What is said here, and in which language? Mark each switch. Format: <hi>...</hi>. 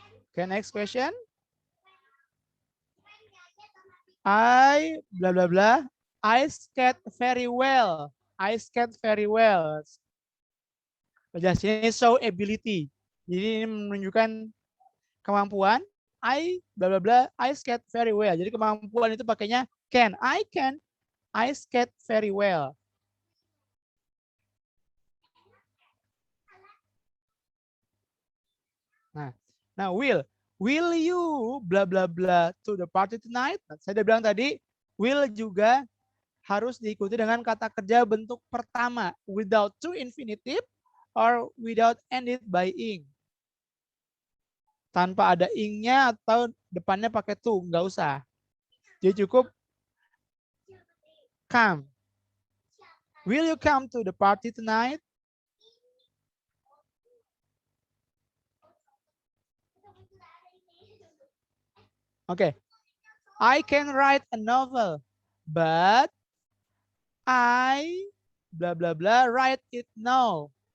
<en>Okay, next question. I blah blah blah. I skate very well. I skate very well.</en> <id>Penjelasannya</id> <en>show ability.</en> <id>Jadi ini menunjukkan kemampuan.</id> <en>I bla bla bla. I skate very well.</en> <id>Jadi kemampuan itu pakainya can.</id> <en>I skate very well. Nah, will you bla bla bla to the party tonight?</en> <id>Nah, saya udah bilang tadi, will juga harus diikuti dengan kata kerja bentuk pertama</id> <en>without to infinitive or without ended by ing.</en> <id>Tanpa ada ing-nya atau depannya pakai to, nggak usah. Jadi cukup come.</id> <en>Will you come to the party tonight? Oke. I can write a novel, but I bla bla bla write it now.</en>